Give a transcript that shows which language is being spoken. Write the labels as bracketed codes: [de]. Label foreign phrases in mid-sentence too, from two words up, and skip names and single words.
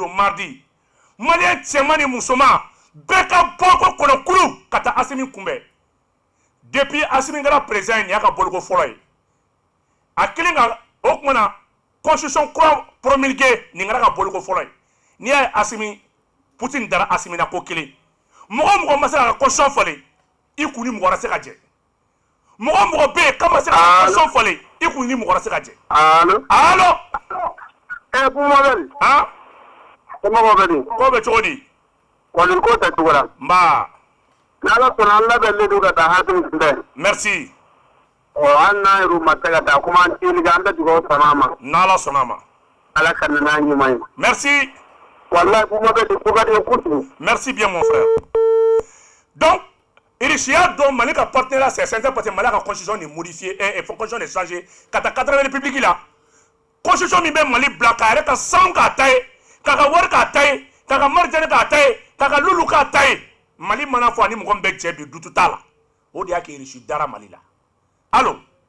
[bm] don mardi Malien cɛman ni musoman bɛɛ ka bɔ ko kɔnɔkulu ka taa Assimi kunbɛn depuis Assimi kɛra président ye nin y'a ka boliko fɔlɔ ye a kelen ka o kumana constitution kura promulguée nin kɛra ka boliko fɔlɔ ye n'i y'a ye Assimi Poutine dara Assimi na ko kelen mɔgɔ o mɔgɔ ma se ka constitution falen i kun ni mɔgɔ wɛrɛ se ka jɛ mɔgɔ o mɔgɔ bɛ yen k'a ma se ka constitution falen i kun ni mɔgɔ wɛrɛ se ka jɛ allo Bumabel han [fr] Comment va-t-il? [bm] ko bɛ cogo di Kɔni ko tɛ cogo la nba n'Ala sɔnna an labɛnlen don ka taa Assimi kunbɛn merci an n'a yɛrɛw ma se ka taa komi an teliga an bɛ dugawu sama a ma n'Ala sɔnna a ma Ala ka na n'a ɲuman ye merci walahi Bumabel ko ka di ye kojugu [fr] merci bien mon frère donc [bm] irisiya dɔn Mali ka partenaire [fr] c'est sincère parce que [bm] Mali ka constitution ni modifié constitution ni changé ka taa 80 république la constitution min bɛ Mali bila k'a yɛrɛ ka sanu k'a ta ye k'a ka wari k'a ta ye k'a ka marijani k'a ta ye k'a ka lulu k'a ta ye Mali mana fɔ ani mɔgɔ min bɛ jɛ bi dutu t'a la o de y'a kɛ irisi dara Mali la allo